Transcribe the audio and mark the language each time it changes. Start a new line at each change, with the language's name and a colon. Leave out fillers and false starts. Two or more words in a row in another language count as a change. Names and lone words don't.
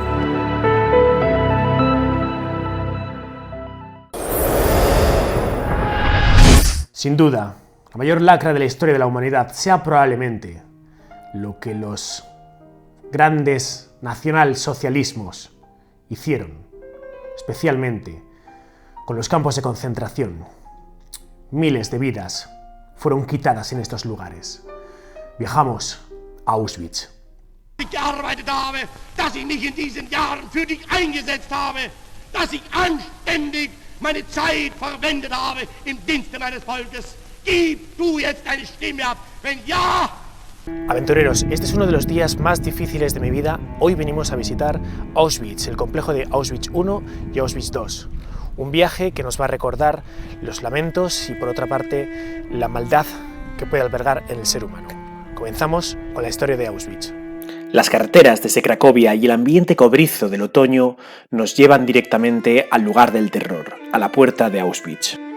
Spanish: Sin duda, la mayor lacra de la historia de la humanidad sea probablemente lo que los grandes nacionalsocialismos hicieron, especialmente con los campos de concentración. Miles de vidas fueron quitadas en estos lugares. Viajamos a Auschwitz.
German: Ich gearbeitet habe, dass ich mich in diesen Jahren für dich eingesetzt habe, dass ich anständig meine Zeit verwendet habe im Dienste meines Volkes. Gib du jetzt deine Stimme ab, wenn ja.
Spanish: Aventureros, este es uno de los días más difíciles de mi vida. Hoy venimos a visitar Auschwitz, el complejo de Auschwitz I y Auschwitz II. Un viaje que nos va a recordar los lamentos y, por otra parte, la maldad que puede albergar en el ser humano. Comenzamos con la historia de Auschwitz. Las carreteras desde Cracovia y el ambiente cobrizo del otoño nos llevan directamente al lugar del terror, a la puerta de Auschwitz.